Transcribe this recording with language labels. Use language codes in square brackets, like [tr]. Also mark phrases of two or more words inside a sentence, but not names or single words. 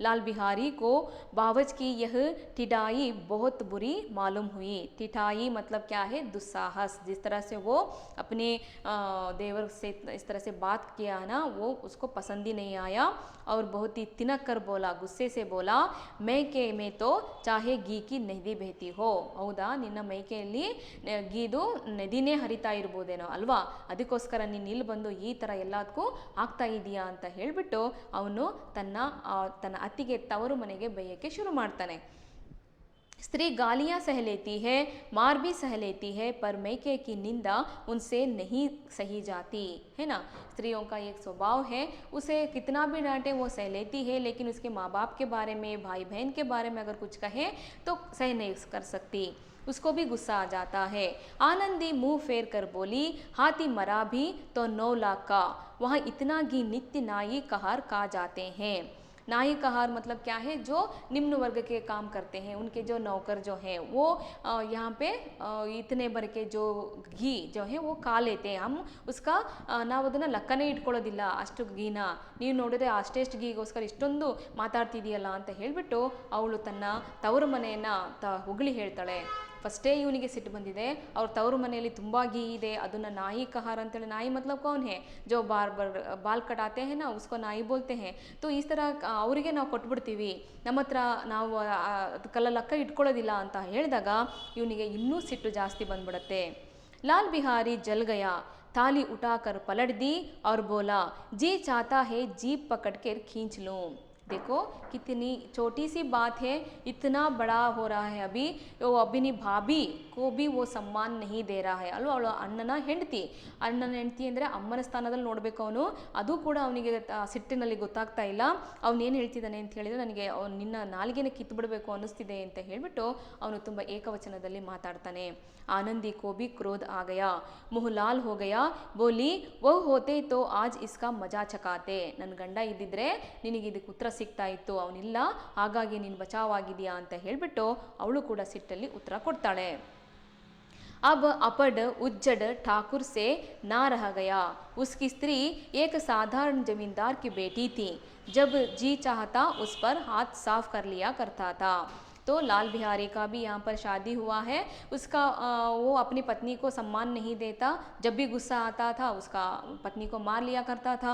[hi] लाल बिहारी को बावज की यह ठिठाई बहुत बुरी मालूम हुई। ठिठाई मतलब क्या है, दुस्साहस। जिस तरह से वो अपने देवर से इस तरह से बात किया ना, वो उसको पसंद ही नहीं आया और बहुत ही तिनक कर बोला, गुस्से से बोला, मैके में तो चाहे घी की नदी बहती हो, [kn] ಹೌದಾ ನಿನ್ನ ಮೈಕೆಯಲ್ಲಿ ಗೀದು ನದಿನೇ ಹರಿತಾ ಇರ್ಬೋದೇನೋ ಅಲ್ವಾ, ಅದಕ್ಕೋಸ್ಕರ ನೀನು ಇಲ್ಲಿ ಬಂದು ಈ ಥರ ಎಲ್ಲದಕ್ಕೂ ಆಗ್ತಾ ಇದೆಯಾ ಅಂತ ಹೇಳಿಬಿಟ್ಟು ಅವನು ತನ್ನ ಅತ್ತಿಗೆ ತವರು ಮನೆಗೆ ಬೈಯಕ್ಕೆ ಶುರು ಮಾಡ್ತಾನೆ. [hi] स्त्री गालियां सह लेती है, मार भी सह लेती है, पर मैके की निंदा उनसे नहीं सही जाती है ना. स्त्रियों का एक स्वभाव है, उसे कितना भी डांटे वो सह लेती है, लेकिन उसके माँ बाप के बारे में, भाई बहन के बारे में अगर कुछ कहे तो सह नहीं कर सकती, उसको भी गुस्सा आ जाता है. आनंदी मुंह फेर कर बोली, हाथी मरा भी तो 9 लाख का, वहाँ इतना घी नित्य नाई कहार कहा जाते हैं. नाई कहार मतलब क्या है, जो निम्न वर्ग के काम करते हैं, उनके जो नौकर जो हैं वो यहाँ पे इतने भर के जो घी जो है वो खा लेते हैं. हम उसका [kn] ನಾವು ಅದನ್ನು ಲೆಕ್ಕನೇ ಇಟ್ಕೊಳ್ಳೋದಿಲ್ಲ, ಅಷ್ಟು ಗೀನ ನೀವು ನೋಡಿದ್ರೆ ಅಷ್ಟೆಷ್ಟು ಗೀಗೋಸ್ಕರ ಇಷ್ಟೊಂದು ಮಾತಾಡ್ತಿದೆಯಲ್ಲ ಅಂತ ಹೇಳಿಬಿಟ್ಟು ಅವಳು ತನ್ನ ತವರು ಮನೆಯನ್ನು ಹೊಗಳಿ ಹೇಳ್ತಾಳೆ. ಫಸ್ಟೇ ಇವನಿಗೆ ಸಿಟ್ಟು ಬಂದಿದೆ, ಅವ್ರ ತವರು ಮನೆಯಲ್ಲಿ ತುಂಬ घी ಇದೆ, ಅದನ್ನು ನಾಯಿ ಕಹಾರ ಅಂತೇಳಿ. [hi] ನಾಯಿ मतलब कौन है, जो बाल कटाते हैं ना, उसको ನಾಯಿ बोलते हैं. तो इस तरह [kn] ಅವರಿಗೆ ನಾವು ಕೊಟ್ಬಿಡ್ತೀವಿ, ನಮ್ಮ ಹತ್ರ ನಾವು ಅದಕ್ಕೆಲ್ಲ ಲೆಕ್ಕ ಇಟ್ಕೊಳ್ಳೋದಿಲ್ಲ ಅಂತ ಹೇಳಿದಾಗ ಇವನಿಗೆ ಇನ್ನೂ ಸಿಟ್ಟು ಜಾಸ್ತಿ ಬಂದ್ಬಿಡುತ್ತೆ. [hi] लाल बिहारी जल गया, थाली उठाकर पलट दी और बोला, जी चाहता है जीप पकड़ कर खींच लूँ. देखो कितनी छोटी सी बात है, इतना बड़ा हो रहा है. अभी वो अपनी भाभी को भी वो सम्मान नहीं दे रहा है ಅಲ್ವಾ. [kn] ಅವಳು ಅಣ್ಣನ ಹೆಂಡತಿ ಅಂದರೆ ಅಮ್ಮನ ಸ್ಥಾನದಲ್ಲಿ ನೋಡಬೇಕು ಅವನು, ಅದು ಕೂಡ ಅವನಿಗೆ ಸಿಟ್ಟಿನಲ್ಲಿ ಗೊತ್ತಾಗ್ತಾ ಇಲ್ಲ. ಅವನೇನು ಹೇಳ್ತಿದ್ದಾನೆ ಅಂತ ಹೇಳಿದರೆ, ನನಗೆ ನಿನ್ನ ನಾಲಿಗೆನ ಕಿತ್ತು ಬಿಡಬೇಕು ಅನ್ನಿಸ್ತಿದೆ ಅಂತ ಹೇಳಿಬಿಟ್ಟು ಅವನು ತುಂಬ ಏಕವಚನದಲ್ಲಿ ಮಾತಾಡ್ತಾನೆ. [hi] आनंदी को भी क्रोध आ गया, मुँह लाल हो गया, बोली, वो होते तो आज इसका मजा ಚಕಾತೆ. [kn] ನನ್ನ ಗಂಡ ಇದ್ದಿದ್ರೆ ನಿನಗೆ ಇದಕ್ಕೆ ಉತ್ತರ ಸಿಗ್ತಾ ಇತ್ತು, ಅವನಿಲ್ಲ, ಹಾಗಾಗಿ ನೀನು ಬಚಾವಾಗಿದೆಯಾ ಅಂತ ಹೇಳಿಬಿಟ್ಟು ಅವಳು ಕೂಡ ಸಿಟ್ಟಲ್ಲಿ ಉತ್ತರ ಕೊಡ್ತಾಳೆ. [hi] अब अपड उज्जड ठाकुर से ना रह गया. उसकी स्त्री एक साधारण जमींदार की बेटी थी, जब जी चाहता उस पर हाथ साफ कर लिया करता था. तो लाल बिहारी का भी यहाँ पर शादी हुआ है. उसका वो अपनी पत्नी को सम्मान नहीं देता, जब भी गुस्सा आता था उसका पत्नी को मार लिया करता था.